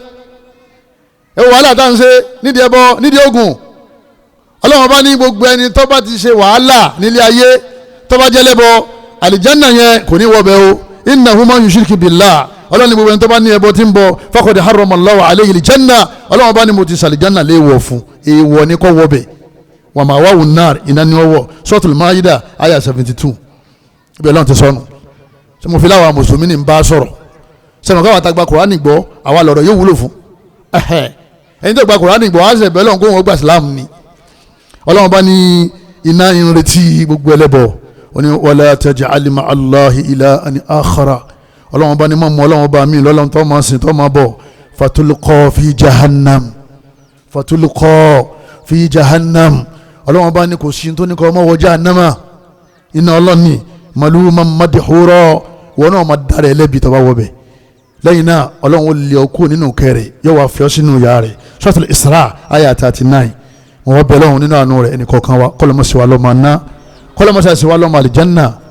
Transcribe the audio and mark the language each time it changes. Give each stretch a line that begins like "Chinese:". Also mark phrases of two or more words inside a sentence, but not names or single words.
Yoruba: ẹ wàhálà tá à ń ṣe nídìí ẹbọ nídìí ogun ọlọ́run bá ní gbogbo ẹni tó bá ti ṣe wàhálà nílé ayé tó bá jẹ́ lẹ́bọ àlìjánà yẹn kò ní wọbẹ̀ o
Arabic: إنه من يشرك بالله
Yoruba: ọlọ́run ní gbogbo ẹni tó bá ní ẹbọ tí ń bọ
Arabic: فقد حرم الله عليه الجنة
Yoruba: ọlọ́run bá ní mo ti sàlìjánà lé wọ̀ fún èèwọ̀ ní kọ́ wọbẹ̀
Arabic: ومأواه النار
Yoruba: iná ní wọ́wọ́ Suratul Maida ayah 72 ibi ọlọ́run ti sọnù ṣe mo fi láwa mùsùlùmí ní bá sọ̀rọ̀ sẹ́nu káwa ta gba Kùránì gbọ́ àwa lọ̀rọ̀ yóò wúlò fún ẹni tó gba Kùránì gbọ́ wá ṣe bẹ́ẹ̀ lọ́n kó wọn gba Islam ni ọlọ́run bá ní iná ìrètí gbogbo ẹlẹ́bọ̀ ó ní
Arabic: ولا تجعل مع الله إلها آخر
Yoruba: ọlọ́run bá ní mọ́ mọ́ ọlọ́run bá mi lọ́lọ́run tó máa sìn tó máa bọ̀ fatulqa
Arabic: في جهنم
Yoruba: ọlọ́run bá ní kò sí tó ní kọ́ ọmọ wọ jahannama iná ọlọ́ni
Arabic: ملوما مدحورا
Yoruba: wọn náà máa dára ẹlẹ́bi tó bá wọ bẹ́ẹ̀ lẹ́yìn náà ọlọ́run ó lé ọkú nínú kẹrẹ̀ yóò wá fi ọ́ sínú ìyá rẹ̀ Suratul Isra ayah 39 wọ́n bẹ̀ lọ́hùn nínú àánú rẹ̀ ẹnì kọ̀ọ̀kan wa kọ́lọ́mọ̀sí wa lọ́mọ aná kọ́lọ́mọ̀sí wa lọ́mọ àlìjánná